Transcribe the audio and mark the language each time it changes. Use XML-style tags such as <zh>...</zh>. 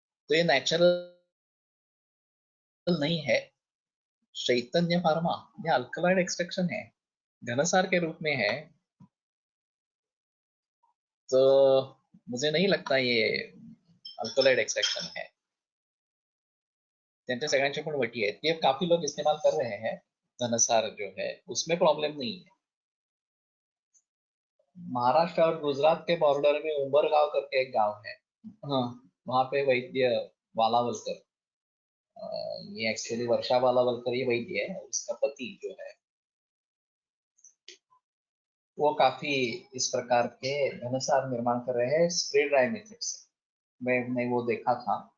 <hi>तो ये नेचुरल नहीं है। चैतन्य फार्मा ये अल्कोलाइड एक्सट्रैक्शन है, घनसार के रूप में है। तो मुझे नहीं लगता ये अल्कोलाइड एक्सट्रैक्शन है।</hi> <mr>त्यांच्या सगळ्यांचे पण वटी आहेत,</mr> <hi>ये काफी लोग इस्तेमाल कर रहे हैं। घनसार जो है उसमें प्रॉब्लम नहीं है। महाराष्ट्र और गुजरात के बॉर्डर में उंबरगांव करके एक गांव है, हाँ, वहां पे वैद्य वालावलकर, ये एक्चुअली वर्षा वालावलकर ये वैद्य है, उसका पति जो है वो काफी इस प्रकार के घनसार निर्माण कर रहे हैं स्प्रे ड्राई मेथड से। मैंने वो देखा था।</hi>